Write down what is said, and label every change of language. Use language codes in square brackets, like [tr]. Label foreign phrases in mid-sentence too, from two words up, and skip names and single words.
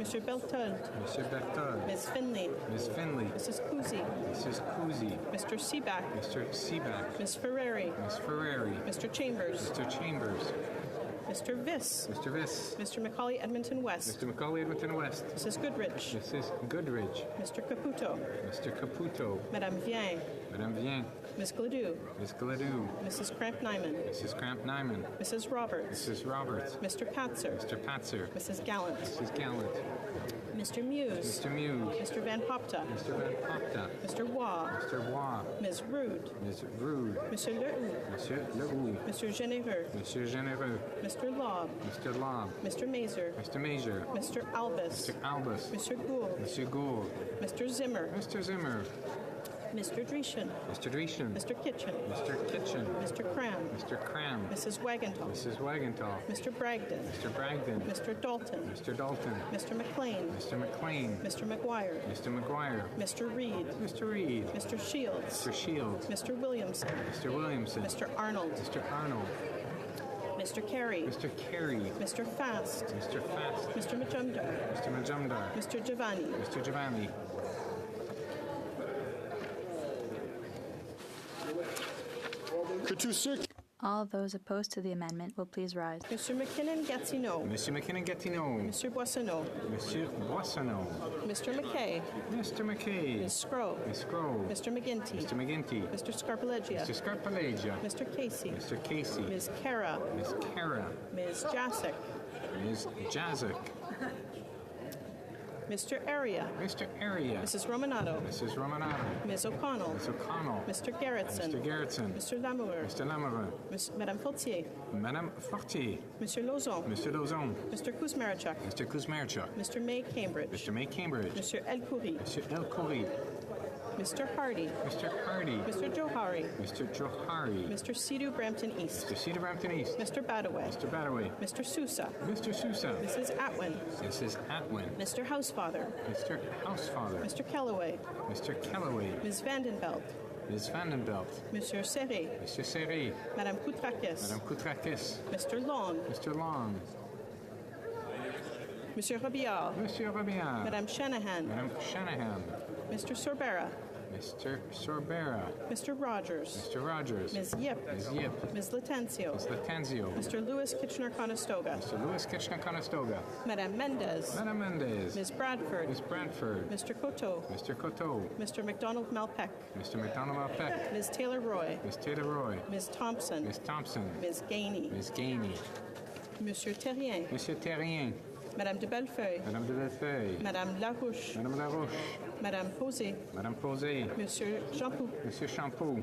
[en] Mr. Beltud. Mr. Berthold. Ms. Finley. Ms. Finley. Mrs. Kuzi. Mrs. Kuzi. Mr. Seaback. Mr. Seaback. Ms. Ferrari. Ms. Ferrari. Mr. Chambers. Mr. Chambers. Mr. Viss. Mr. Viss. Mr. Macaulay Edmonton West. Mr. Macaulay Edmonton West. Mrs. Goodrich. Mrs. Goodrich. Mr. Caputo. Mr. Caputo. Madame Vien. Madame Vien. Ms. Gladue. Ms. Gladue. Mrs. Cramp-Nyman. Mrs. Cramp-Nyman. Mrs. Roberts. Mrs. Roberts. Mr. Patzer. Mr. Patzer. Mrs. Gallant. Mrs. Gallant. Mr. Muse. Mr. Muse. Mr. Van Popta. Mr. Van Popta. Mr. Waugh. Mr. Waugh. Ms. Rude. Ms. Rude. Monsieur Lehoux. Monsieur Lehoux. Mr. Généreux. Monsieur Généreux. Mr. Lobb. Mr. Lobb. Mr. Mazer. Mr. Major. Mr. Albus. Mr. Albus. Mr. Gould. Monsieur Gould. Mr. Zimmer. Mr. Zimmer. Mr. Dreeshen. Mr. Dreeshen. Mr. Kitchen. Mr. Kitchen. Mr. Cram. Mr. Cram. Mrs. Wagenthal. Mrs. Wagenthal. Mr. Bragdon. Mr. Bragdon. Mr. Dalton. Mr. Dalton. Mr. McLean. Mr. McLean. Mr. McGuire. Mr. McGuire. Mr. Reed. Mr. Reed. Mr. Shields. Mr. Shields. Mr. Williamson. Mr. Williamson. Mr. Arnold. Mr. Arnold. Mr. Carey. Mr. Carey. Mr. Fast. Mr. Fast. Mr. Majumdar. Mr. Majumdar. Mr. Giovanni. Mr. Giovanni. All those opposed to the amendment will please rise. Mr. McKinnon-Gatineau. Mr. McKinnon-Gatineau. Mr. Boissonneau. Monsieur Boissonneau. Mr. McKay. Mr. McKay. Ms. Scrow. Ms. Scrow. Mr. McGinty. Mr. McGinty. Mr. Scarpellegia. Mr. Scarpellegia. Mr. Casey. Mr. Casey. Ms. Cara. Ms. Cara. Ms. Jacek. Ms. Jazik. Mr. Area. Mr. Area. Mrs. Romanato. Mrs. Romanato. Ms. O'Connell. Ms. O'Connell. Mr. Gerritsen. Mr. Gerritsen. Mr. Lamoureux. Mr. Lamoureux. Madame Fortier. Madame Fortier. Monsieur Lauzon. Mr. Lauzon. Mr. Kuzmarchuk. Mr. Kuzmarchuk. Mr. May Cambridge. Mr. May Cambridge. Mr. El Khoury. Mr. El Khoury. Mr. Hardy. Mr. Hardy. Mr. Johari. Mr. Johari. Mr. Sidhu Brampton East. Mr. Cedar Brampton East. Mr. Badaway. Mr. Badaway. Mr. Sousa. Mr. Sousa. Mrs. Atwin. Mrs. Atwin. Mr. Housefather. Mr. Housefather. Mr. Kellaway. Mr. Kellaway. Ms. Vandenbelt. Ms. Vandenbelt. Monsieur Serré. Mr. Serré. Madame Koutrakis. Madame Koutrakis. Mr. Long. Mr. Long. Monsieur Robillard. Monsieur Robillard. Madame Shanahan. Madame Shanahan. Mr. Sorbera. Mr. Sorbera. Mr. Rogers. Mr. Rogers. Ms. Yip. Ms. Yip. Ms. Latencio. Ms. Latencio. Mr. Lewis Kitchener-Conestoga. Mr. Lewis Kitchener-Conestoga. Madame Mendez. Madame Mendez. Ms. Bradford. Ms. Bradford. Mr. Coteau. Mr. Coteau. Mr. McDonald Malpeck. Mr. McDonald Malpeck. Ms. Taylor Roy. Ms. Taylor Roy. Ms. Thompson. Ms. Thompson. Ms. Gainey. Ms. Gainey. Monsieur Terrien. Monsieur Terrien. Madame de Bellefeuille. Madame de Bellefeuille. Madame Larouche. Madame Larouche. Madame Posé. Madame Posé. Monsieur Champoux. Monsieur Champoux.